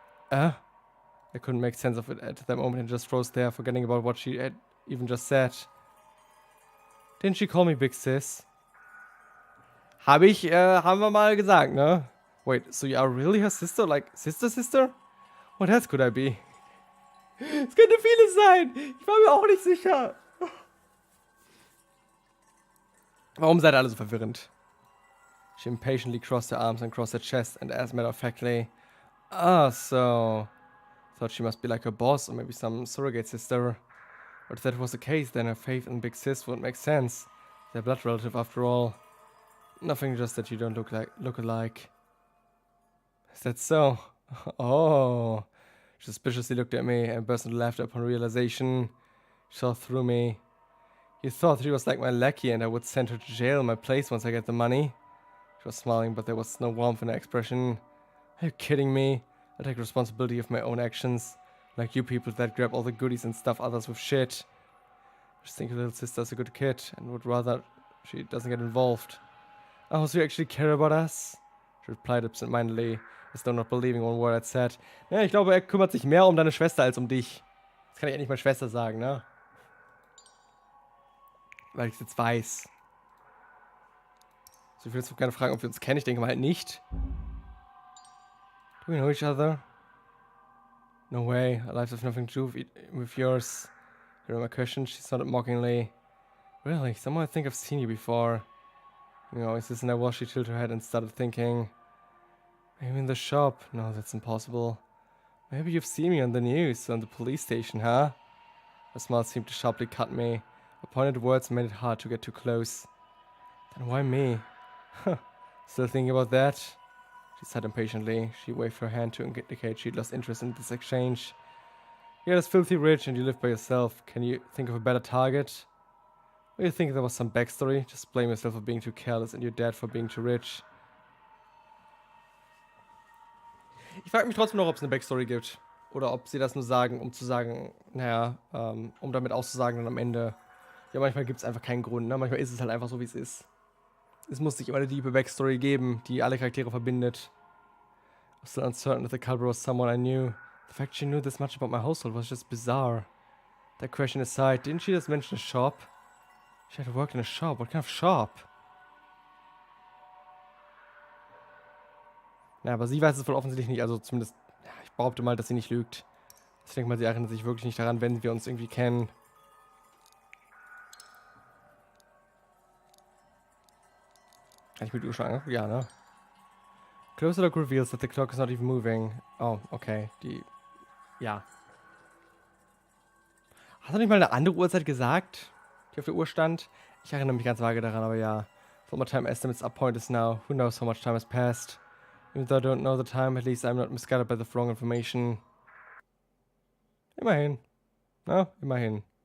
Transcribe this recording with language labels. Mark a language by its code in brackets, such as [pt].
[en] I couldn't make sense of it at that moment and just froze there, forgetting about what she had even just said. Didn't she call me Big Sis? [de] Haben wir mal gesagt, ne? [en] Wait, so you are really her sister? Like, sister? What else could I be? [de] Es könnte vieles sein. Ich war mir auch nicht sicher. Warum seid ihr alle so verwirrend? [en] She impatiently crossed her arms and crossed her chest and asked matter-of-factly, so... Thought she must be like her boss or maybe some surrogate sister. But if that was the case, then her faith in Big Sis would make sense. They're blood relative after all. Nothing, just that you don't look alike. Is that so? Oh. She suspiciously looked at me and burst into laughter upon realization. She saw through me. You thought she was like my lackey and I would send her to jail in my place once I get the money? She was smiling, but there was no warmth in her expression. Are you kidding me? I take responsibility of my own actions. Like you people that grab all the goodies and stuff others with shit. I just think your little sister's a good kid and would rather she doesn't get involved. Oh, so you actually care about us? She replied absent-mindedly, as though not believing one word I'd said. [de] Ja, ich glaube, er kümmert sich mehr um deine Schwester als um dich. Das kann ich endlich mal Schwester sagen, ne? Weil ich es jetzt weiß. So, ich will jetzt gerne fragen, ob wir uns kennen. Ich denke mal halt nicht. [en] Do we know each other? No way. Our lives have nothing to do with yours. Hearing my question, she sounded mockingly. Really? Somehow I think I've seen you before. You know, is this and I was, she tilted her head and started thinking. Maybe in the shop. No, that's impossible. Maybe you've seen me on the news, on the police station, huh? Her smile seemed to sharply cut me. Her pointed words made it hard to get too close. Then why me? Huh. Still thinking about that? She said impatiently. She waved her hand to indicate she'd lost interest in this exchange. You're just filthy rich and you live by yourself. Can you think of a better target? Or you think there was some backstory? Just blame yourself for being too careless and your dad for being too rich. [de] Ich frage mich trotzdem noch, ob es eine Backstory gibt. Oder ob sie das nur sagen, um zu sagen, naja, um damit auszusagen dann am Ende. Ja, manchmal gibt es einfach keinen Grund, ne? Manchmal ist es halt einfach so, wie es ist. Es muss nicht immer eine tiefe Backstory geben, die alle Charaktere verbindet. [en] I was still uncertain if the culprit was someone I knew. The fact she knew this much about my household was just bizarre. That question aside, didn't she just mention a shop? She had worked in a shop. What kind of shop? [de] Ja, aber sie weiß es wohl offensichtlich nicht. Also zumindest, ja, ich behaupte mal, dass sie nicht lügt. Ich denke mal, sie erinnert sich wirklich nicht daran, wenn wir uns irgendwie kennen. Kann ich mir die Uhr schon angucken? Ja, ne? [en] Closer look reveals that the clock is not even moving. [de] Oh, okay. Ja. Hast du nicht mal eine andere Uhrzeit gesagt, die auf der Uhr stand? Ich erinnere mich ganz vage daran, aber ja. [en] For my time estimates are pointless now. Who knows how much time has passed? Even though I don't know the time, at least I'm not misguided by the wrong information. [de] Immerhin. Na, immerhin.